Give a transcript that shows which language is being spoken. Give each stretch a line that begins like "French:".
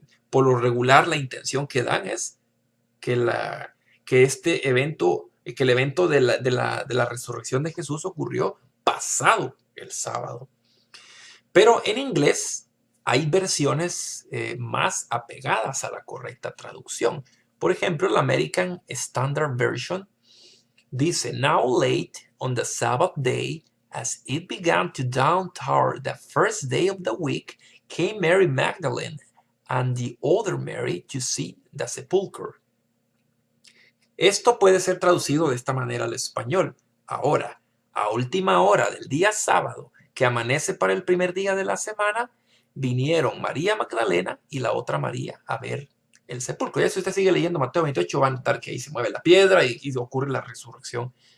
Spanish: Por lo regular, la intención que dan es que este evento, que el evento de la resurrección de Jesús ocurrió pasado el sábado. Pero en inglés hay versiones más apegadas a la correcta traducción. Por ejemplo, la American Standard Version dice:
English: now late on the Sabbath day, as it began to dawn toward the first day of the week, came Mary Magdalene and the other Mary to see the sepulchre.
Spanish: Esto puede ser traducido de esta manera al español. Ahora, a última hora del día sábado, que amanece para el primer día de la semana, vinieron María Magdalena y la otra María a ver el sepulcro. Ya si usted sigue leyendo Mateo 28, va a notar que ahí se mueve la piedra y ocurre la resurrección